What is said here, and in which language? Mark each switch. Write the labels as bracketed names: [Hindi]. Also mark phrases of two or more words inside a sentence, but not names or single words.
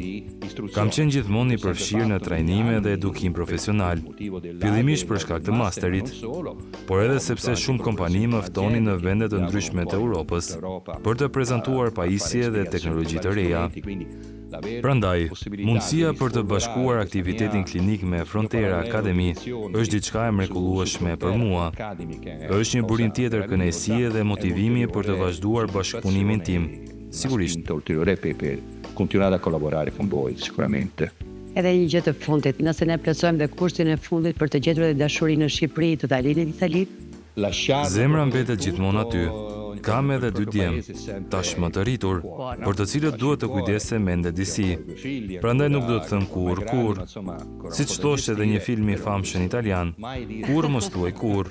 [Albanian] Kam qenë gjithmonë i përfshirë në trajnime dhe edukim profesional, fillimisht për shkak të masterit, por edhe sepse shumë kompani më ftonin në vende të ndryshme të Europës për të prezantuar pajisje dhe teknologji të reja. Prandaj, mundësia për të bashkuar aktivitetin klinik me Frontera Academy është diçka e mrekullueshme për mua. Është një burim tjetër kënaqësie dhe motivimi për të vazhduar bashkëpunimin tim. Sigurisht. [Italian] Ulteriore per continuare a collaborare con voi, sicuramente. [Albanian] Edhe një gjë të fundit, nëse ne plotësojmë dhe kursin e fundit për të gjetur edhe dashurinë në Shqipëri, të dalin në Itali. Zemra mbetet gjithmonë aty. Kam edhe 2 djem, tashmë të rritur, për të cilët duhet të kujdese mende disi. Prandaj nuk do të them kur. Siç thoshte edhe një film i famshëm italian, kur mos thuaj kur.